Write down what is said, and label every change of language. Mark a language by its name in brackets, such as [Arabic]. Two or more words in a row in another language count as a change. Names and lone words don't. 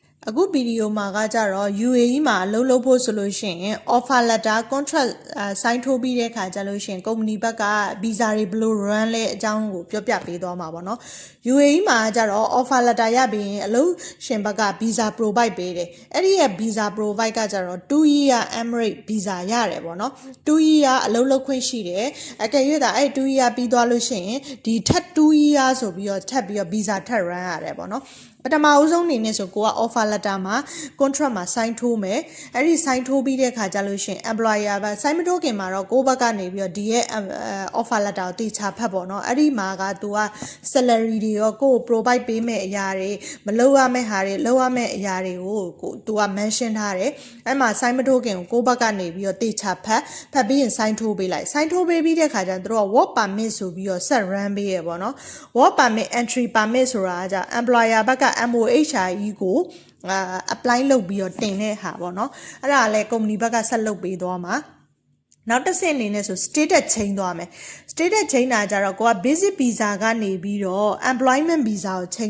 [Burmese] အခုဗီဒီယိုမှာကကြတော့ UAE မှာအလုပ်လုပ်ဖို့ဆိုလို့ရှိရင် [English] offer letter contract sign [Burmese] ထိုးပြီးတဲ့ခါကျလို့ရှိရင် company ဘက်က visa တွေဘယ်လို run လဲအကြောင်းကိုပြောပြပေးသွားမှာပေါ့နော် UAE မှာကြတော့ [English] offer letter [Burmese] ရပြီးရင်အလုပ်ရှင်ဘက်က [English] visa provide [Burmese] ပေးတယ်အဲ့ဒီရဲ့ [English] visa provide [Burmese] ကကြတော့2 year [English] Emirates visa [Burmese] ရတယ်ပေါ့နော်2 year အလုပ်လုပ်ခွင့်ရှိတယ်အကယ်၍ဒါအဲ့2 year ပြီးသွားလို့ ရှိရင်ဒီထပ်2 year ဆိုပြီးတော့ထပ်ပြီးတော့ visa ထပ် run ရတယ်ပေါ့နော်ပထမအဆုံးအနေနဲ့ဆိုကိုက [English] offer letter [Burmese] မှာ contract မှာ sign ထိုးမယ်အဲ့ဒီ sign ထိုးပြီးတဲ့ခါကျလို့ရှိရင် employer ဘက် sign မထိုးခင်မှာတော့ကိုယ့်ဘက်ကနေပြီးတော့ဒီရဲ့ [English] offer letter [Burmese] ကိုတေချာဖတ်ပေါ့နော်အဲ့ဒီမှာကသူ က salary တွေရောကိုယ် provide ပေးမဲ့အရာတွေမလုပ်ရမဲ့ဟာတွေလုပ်ရမဲ့အရာတွေကိုသူက mention ထားတယ်အဲ့မှာ sign မထိုးခင်ကိုယ့်ဘက်ကနေပြီးတော့တေချာဖတ်ပြီးရင် sign ထိုးပေးလိုက် sign ထိုးပေးပြီးတဲ့ခါကျတော့သူတို့ က [English] work permit [Burmese] ဆိုပြီးတော့ [English] set run [Burmese] ပေးရပေါ့နော် [English] work permit entry permit [Burmese] ဆိုတာက employer ဘက်က MOHRE ကိုapply လုပ်ပြီးတော့တင်တဲ့ဟာပေါ့နော်အဲ့ဒါလည်း company ဘက်ကဆက်လုပ် ပေးသွားမှာနောက်တစ်ဆင့်အနေနဲ့ဆို [English] status change [Burmese] သွားမယ် [English] status change [Burmese] တာကြတော့ကိုက [English] basic visa [Burmese] ကနေပြီးတော့ [English] employment visa [Burmese] ကို change